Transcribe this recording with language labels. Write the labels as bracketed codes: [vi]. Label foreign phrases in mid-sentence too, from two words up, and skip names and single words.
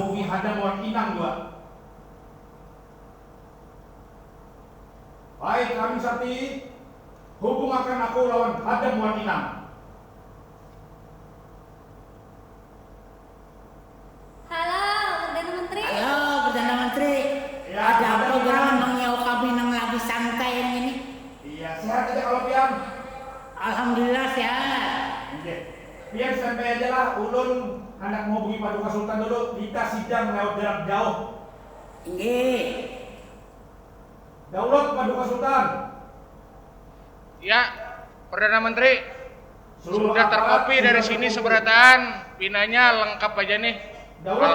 [bjn] menghubungi Hadam Wan Inang juga. Baik, Caramin Sakti, hubungakan aku lawan Hadam Wan Inang. [id] Halo, Perdana Menteri. Halo Perdana Menteri, Ya, ada ada program Pian. [bjn] nang yau kami nang lagi santai yang ini. Iya, sehat aja kalau pian. Alhamdulillah sehat. Oke. Pian standby aja lah. Ulun hendak menghubungi Paduka Sultan dulu. [id] Kita sidang lewat jarak jauh. Nggih. [bjn] Daulat Paduka Sultan. Ya, Perdana Menteri. Seluruh Sudah aparat terkopi dari sudah sini terkumpul. seberataan, pinanya lengkap aja nih. Daulat